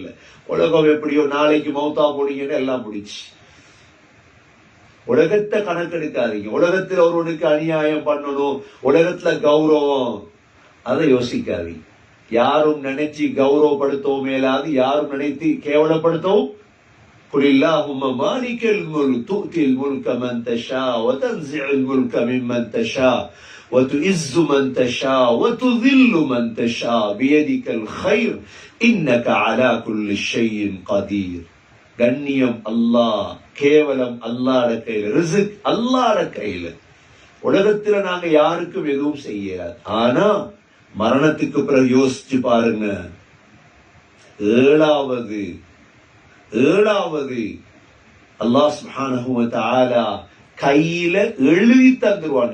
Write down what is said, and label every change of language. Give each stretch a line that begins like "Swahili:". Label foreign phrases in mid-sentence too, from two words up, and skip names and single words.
Tamil: உலகம் எப்படியோ நாளைக்கு மௌத்தா போனீங்கன்னு எல்லாம் முடிச்சு. உலகத்தை கணக்கெடுக்காதீங்க. உலகத்துல ஒருவனுக்கு அநியாயம் பண்ணணும், உலகத்துல கௌரவம், அதை யோசிக்காதீங்க. யாரும் நினைச்சு கௌரவப்படுத்தவும் மேலாது, யாரும் நினைத்து கேவலப்படுத்தவும்.
Arabic: قل اللهم مالك الملك تؤتي الملك من تشاء وتنزع الملك ممن تشاء وتعز من تشاء وتذل من تشاء بيدك الخير إنك على كل شيء قدير.
Tamil: கண்ணியம் அல்லாஹ், கேவலம் அல்லாஹ்ட கையில, ரிஸ்க் அல்லாஹ்ட கையில. உலகத்துல நாங்க யாருக்கும் எதுவும் செய்யாது. ஆனா மரணத்துக்கு பிறகு யோசிச்சு பாருங்க. ஏழாவது
Arabic: الله سبحانه وتعالى
Tamil: கையில எழுதி தந்துருவான்.